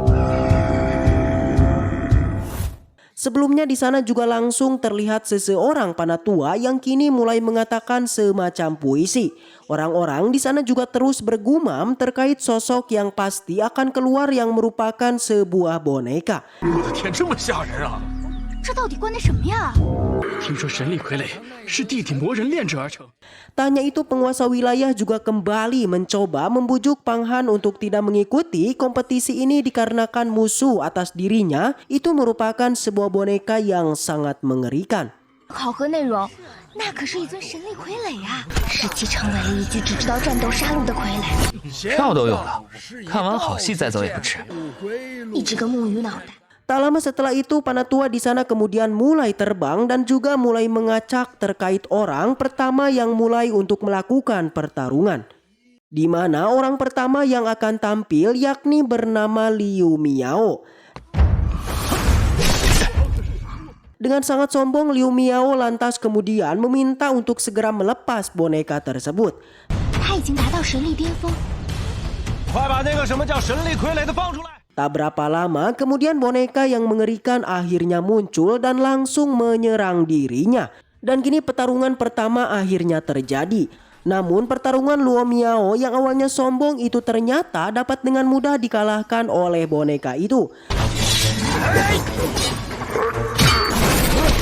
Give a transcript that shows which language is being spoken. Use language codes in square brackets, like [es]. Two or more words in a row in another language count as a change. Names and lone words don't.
[id] Sebelumnya di sana juga langsung terlihat seseorang panatua yang kini mulai mengatakan semacam puisi. Orang-orang di sana juga terus bergumam terkait sosok yang pasti akan keluar yang merupakan sebuah boneka. [zh] 我的天，这么吓人啊！这到底关的什么呀？听说神力傀儡是地底魔人炼制而成。 [id] Tanya itu penguasa wilayah juga kembali mencoba membujuk Pang Han untuk tidak mengikuti kompetisi ini dikarenakan musuh atas dirinya itu merupakan sebuah boneka yang sangat mengerikan. [zh] 考核内容，那可是一尊神力傀儡呀！使其成为一具只知道战斗杀戮的傀儡。票都有了，看完好戏再走也不迟。你这个木鱼脑袋！ [id] Tak lama setelah itu panatua di sana kemudian mulai terbang dan juga mulai mengacak terkait orang pertama yang mulai untuk melakukan pertarungan. Di mana orang pertama yang akan tampil yakni bernama Liu Miao. Dengan sangat sombong Liu Miao lantas kemudian meminta untuk segera melepas boneka tersebut. [zh] 他已经达到神力巅峰。快把那个什么叫神力傀儡的放出来！ [id] Tak berapa lama kemudian boneka yang mengerikan akhirnya muncul dan langsung menyerang dirinya. Dan kini pertarungan pertama akhirnya terjadi. Namun pertarungan Liu Miao yang awalnya sombong itu ternyata dapat dengan mudah dikalahkan oleh boneka itu.